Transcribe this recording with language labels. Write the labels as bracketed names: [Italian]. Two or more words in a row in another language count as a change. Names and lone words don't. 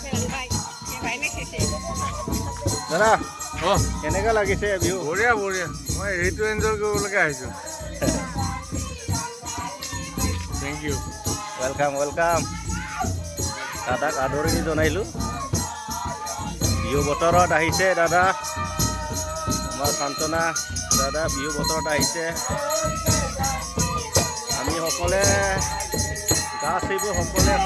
[Assamese] দাদা কেনেকা লাগিছে ভিউ বঢ়িয়া বঢ়িয়া মই এইটো এনজয় কৰিবলৈকে আহিছো [English] thank you [Assamese] ৱেলকাম দাদাক আদৰণি জনাইলোঁ বিহু বতৰত আহিছে দাদা আমাৰ সান্ত্বনা দাদা বিহু বতৰত আহিছে আমি সকলে गासैबो